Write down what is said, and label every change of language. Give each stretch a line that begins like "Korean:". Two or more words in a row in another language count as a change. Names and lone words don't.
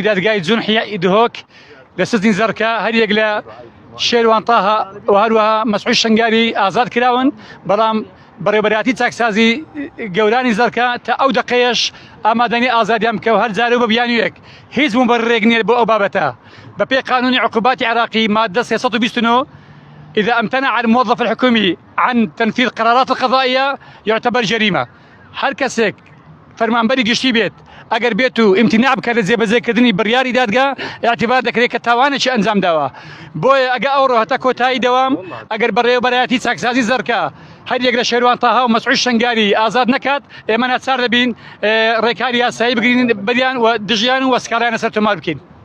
Central Kurdish: دادگای جونحی ئیدهۆک لە سزنی زەرکە هەریەک لە شێروان تاها و هەروەها مەسعود شنگاری ئازاد کراون بەڵام بەڕێوەبەراتی چاکسازی گەورانی زەرکە تا ئەو دقەیەش ئامادەنی ئازادیان بکە و هەر جارە بە بیانوێک هیچ مبررێک نییە بۆ ئەو بابەتە بەپێی قانونی عقوباتی عراقی مادة 329
Arabic: إذا امتنع الموظف الحكومي عن تنفيذ قرارات القضائية يعتبر جريمة.
Central Kurdish: هر کەسێک فەرمانبەری گشتی بێت ئەگەر بێت و امتناع بکات لە جێبەجێکردنی بڕیاری دادگا اعتبار دەکرێت کە تاوانێکی ئەنجام داوە. بۆیە ئەگە ئەوڕۆ هەتا کۆتایی دەوام ئەگەر بەڕێوەبەرایەتی چاکسازی زەرکە هەریەک لە شێروان تاها و مەسعود شنگاری ئازاد نەکات ئێمە ناچار دەبین ڕێکاری یاسایی بگرین بەریان و دژیان و وەسکارانە سەر تۆمار بکەین.